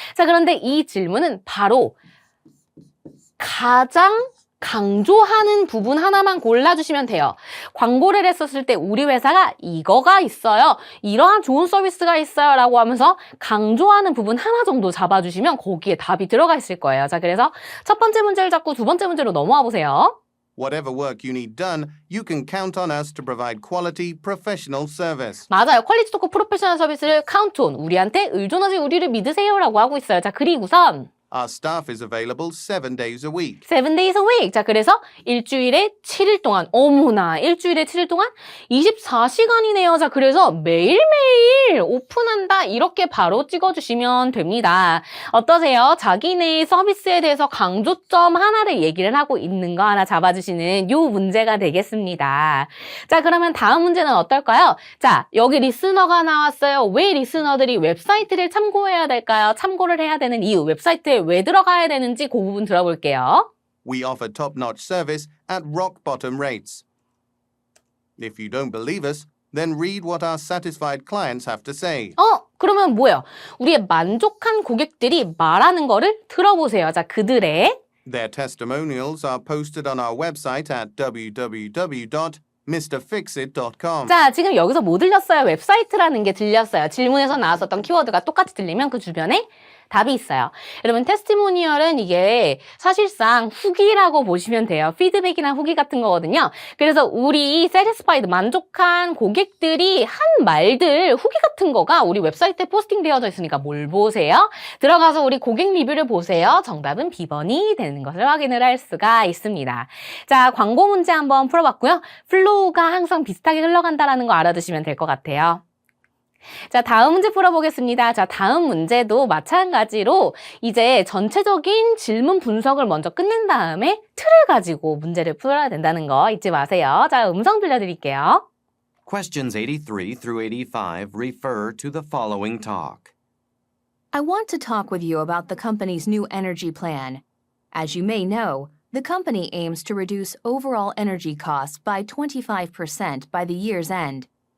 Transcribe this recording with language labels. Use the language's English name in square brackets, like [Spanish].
[Korean] 자, 그런데 이 질문은 바로 가장 강조하는 부분 하나만 골라주시면 돼요. 광고를 했었을 때 우리 회사가 이거가 있어요. 이러한 좋은 서비스가 있어요. 라고 하면서 강조하는 부분 하나 정도 잡아주시면 거기에 답이 들어가 있을 거예요. 자, 그래서 첫 번째 문제를 잡고 두 번째 문제로 넘어와 보세요. [English] Whatever work you need done, you can count on us to provide quality, professional service. [Korean] 맞아요. 퀄리티 토크 프로페셔널 서비스를 카운트 온. 우리한테 의존하지 우리를 믿으세요. 라고 하고 있어요. 자, 그리고선 [English] Our staff is available 7 days a week. 7 days a week. [Korean] 자, 그래서 일주일에 7일 동안, 어머나, 일주일에 7일 동안 24시간이네요. 자, 그래서 매일매일 오픈한다. 이렇게 바로 찍어주시면 됩니다. 어떠세요? 자기네 서비스에 대해서 강조점 하나를 얘기를 하고 있는 거 하나 잡아주시는 요 문제가 되겠습니다. 자, 그러면 다음 문제는 어떨까요? 자, 여기 리스너가 나왔어요. 왜 리스너들이 웹사이트를 참고해야 될까요? 참고를 해야 되는 이유, 웹사이트에 왜 들어가야 되는지 그 부분 들어볼게요. [English] We offer top-notch service at rock-bottom rates. If you don't believe us, then read what our satisfied clients have to say. [Korean] 그러면 뭐예요? 우리의 만족한 고객들이 말하는 거를 들어보세요. 자, 그들의 [English] Their testimonials are posted on our website at www.mrfixit.com. [Korean] 자, 지금 여기서 뭐 들렸어요? 웹사이트라는 게 들렸어요. 질문에서 나왔었던 키워드가 똑같이 들리면 그 주변에 답이 있어요. 여러분, 테스티모니얼은 이게 사실상 후기라고 보시면 돼요. 피드백이나 후기 같은 거거든요. 그래서 우리 satisfied, 만족한 고객들이 한 말들, 후기 같은 거가 우리 웹사이트에 포스팅 되어져 있으니까 뭘 보세요? 들어가서 우리 고객 리뷰를 보세요. 정답은 B번이 되는 것을 확인을 할 수가 있습니다. 자, 광고 문제 한번 풀어봤고요. 플로우가 항상 비슷하게 흘러간다는 거 알아두시면 될 것 같아요. 자, 다음 문제 풀어보겠습니다. 자, 다음 문제도 마찬가지로 이제 전체적인 질문 분석을 먼저 끝낸 다음에 틀을 가지고 문제를 풀어야 된다는 거 잊지 마세요. 자, 음성 들려드릴게요. [English] Questions 83 through 85 refer to the following talk. I want to talk with you about the company's new energy plan. As you may know, the company aims to reduce overall energy costs by 25% by the year's end.